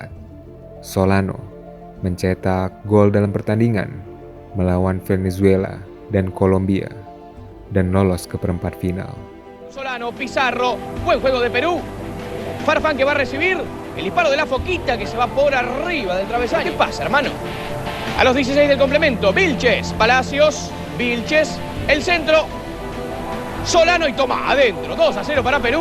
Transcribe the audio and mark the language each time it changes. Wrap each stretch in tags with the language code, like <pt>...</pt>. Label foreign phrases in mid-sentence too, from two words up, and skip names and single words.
<id>Solano mencetak gol dalam pertandingan melawan Venezuela dan Kolombia dan lolos ke perempat final.</id> <es>Solano, Pizarro, buen juego de Perú. Farfán que va a recibir el disparo de la Foquita que se va por arriba del travesaño. ¿Qué pasa, hermano? A los 16 del complemento, Vilches, Palacios, Vilches, el centro, Solano y toma, adentro, 2-0 para Perú.</es>